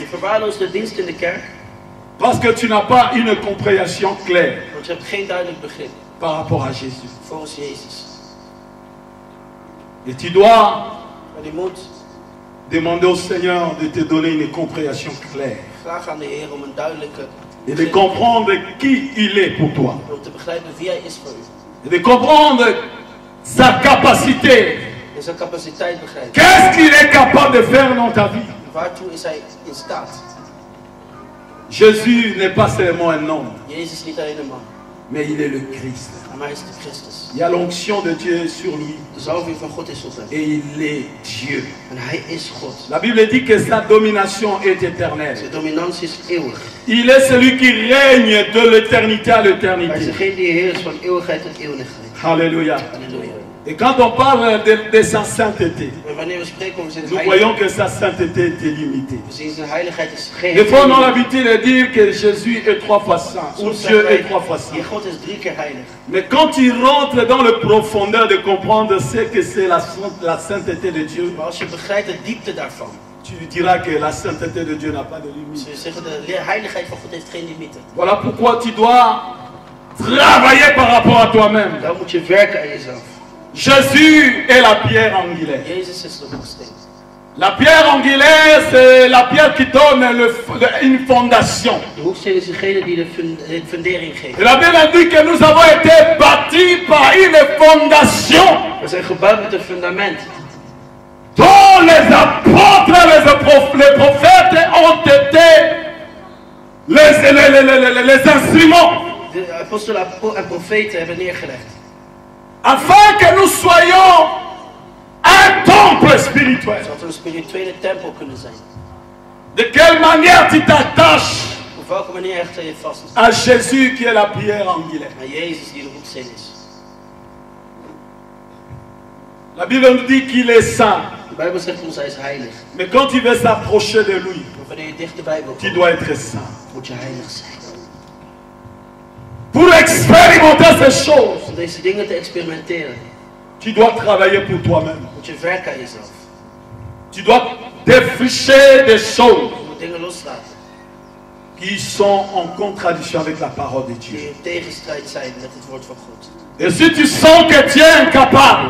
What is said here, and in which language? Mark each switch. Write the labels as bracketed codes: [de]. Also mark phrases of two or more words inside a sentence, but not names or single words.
[nl] Je verwaarloost de dienst in de kerk. [fr] parce que tu n'as pas une compréhension claire [nl] Want je hebt geen duidelijk begrip. [fr] par rapport à Jésus. [nl] Volgens Jezus. [fr] Et tu dois [nl] Maar je moet [fr] demander au Seigneur de te donner une compréhension claire [nl] vragen aan de Heer om een duidelijke [fr] et de comprendre qui il est pour toi. [nl] om te begrijpen wie Hij is voor u. [fr] Et de comprendre sa capacité. [nl] En zijn capaciteit begrijpen. [fr] Qu'est-ce qu'il est capable de faire dans ta vie? [nl] En waartoe is Hij in staat? [fr] Jésus n'est pas seulement un homme, [nl] Jezus is niet alleen een man. [fr] mais il est le Christ. [nl] Maar Hij is de Christus. [fr] Il y a l'onction de Dieu sur lui [nl] De zalving van God is op hem. [fr] et il est Dieu. [nl] En Hij is God. [fr] La Bible dit que sa domination est éternelle. [nl] Zijn dominantie is eeuwig. [fr] Il est celui qui règne de l'éternité à [nl] Hij is [fr] l'éternité. [nl] degene die Heer is van eeuwigheid tot eeuwigheid. [fr] Alléluia. [nl] Halleluja. [fr] Et quand on parle de sa sainteté, [nl] En wanneer we spreken over zijn [fr] nous [nl] heiligheid, [fr] voyons que sa sainteté est illimitée. [nl] we zien zijn heiligheid is geen. [fr] Des fois, on a l'habitude de dire que Jésus est 3 fois saint, ou Dieu est 3 fois saint. [nl] Die God is 3 keer heilig. [fr] Mais quand tu rentres dans le profondeur de comprendre ce que c'est la sainteté de Dieu, [nl] Maar als je begrijpt de diepte daarvan, [fr] tu diras que la sainteté de Dieu n'a pas de limite. [nl] zul je zeggen de heiligheid van God heeft geen limieten. [fr] Voilà pourquoi tu dois travailler par rapport à toi-même. [nl] Dan moet je werken aan jezelf. [fr] Jésus est la pierre angulaire. [nl] Jezus is de hoeksteen. [fr] La pierre angulaire, c'est la pierre qui donne une fondation. [nl] De hoeksteen is degene die de fundering geeft. [fr] Et la Bible dit que nous avons été bâtis par une fondation [nl] We zijn gebouwd met een fundament. [fr] dont les apôtres, les prophètes ont été les instruments [nl] De apostelen en profeten hebben neergelegd. [fr] afin que nous soyons un temple spirituel. [nl] Zodat we een spirituele tempel kunnen zijn. [fr] De quelle manière tu t'attaches [nl] Op welke manier hecht je vast [fr] à Jésus qui est la pierre angulaire? [nl] aan Jezus die de hoeksteen is. [fr] La Bible nous dit qu'il est saint. [nl] De Bijbel zegt ons hij is heilig. [fr] Mais quand tu veux s'approcher de lui, [nl] Maar wanneer je dichterbij wil [fr] tu [nl] komen, [fr] dois être saint. [nl] moet je heilig zijn. [fr] Pour expérimenter ces choses, [nl] Om deze dingen te experimenteren, [fr] tu dois travailler pour toi-même. [nl] moet je werken aan jezelf. [fr] Tu dois défricher des choses [nl] Je moet dingen loslaten [fr] qui sont en contradiction avec la parole de [nl] die [fr] Dieu. [nl] in tegenstrijd zijn met het woord van God. [fr] Et si tu sens que tu es incapable,